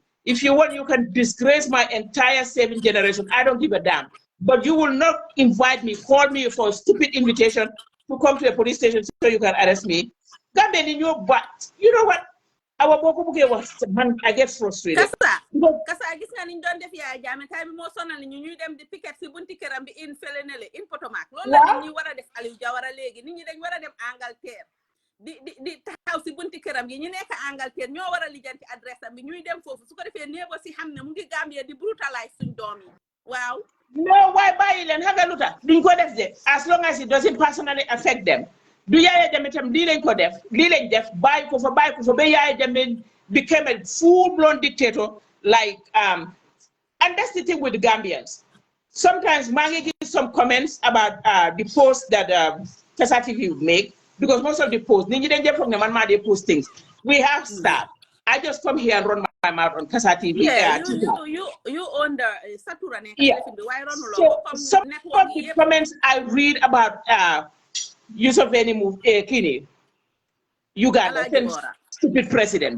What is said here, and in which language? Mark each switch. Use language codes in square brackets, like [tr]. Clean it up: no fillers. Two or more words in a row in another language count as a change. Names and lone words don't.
[en] If you want, you can disgrace my entire 7 generation. I don't give a damn. But you will not invite me, call me for a stupid invitation to come to a police station so you can arrest me. In your butt. You know what? Our I get frustrated. [wo] Kassa gis nga niñ doon def yaay jaame tay bi mo sonal ñu ñuy dem di piquet ci bunti këram bi in felenele in Potomac loolu la nit ñi wara def Aliou Jawara léegi nit ñi dañ wara dem Angleterre di taxaw ci bunti këram yi ñu nekk Angleterre ñoo wara lijanti adresse am bi ñuy dem foofu su ko defee néebo si xam ne mu ngi Gambia di brutalize suñ doom yi waaw. [en] No, why buy [wo] leen xam nga lu tax duñ ko def [en] de as long as it doesn't personally affect them. [wo] Do Yaya Jammeh itam lii lañ ko def lii lañ def bàyyi ko fa ba Yaya Jammeh [en] became a full-blown dictator like and that's the thing with the Gambians. Sometimes Mangi gives some comments about the posts that Kassa TV would make because most of the posts [wo] nit ñi dañ def foog ne man maa dee post [en] things. We have staff. I just come here and run my mouth on Kassa TV. Yeah, you own the Satura. Yeah. So some of the comments I read about 𝒂𝒄𝒄𝒏𝒏𝒆𝒍, Uganda, stupid president.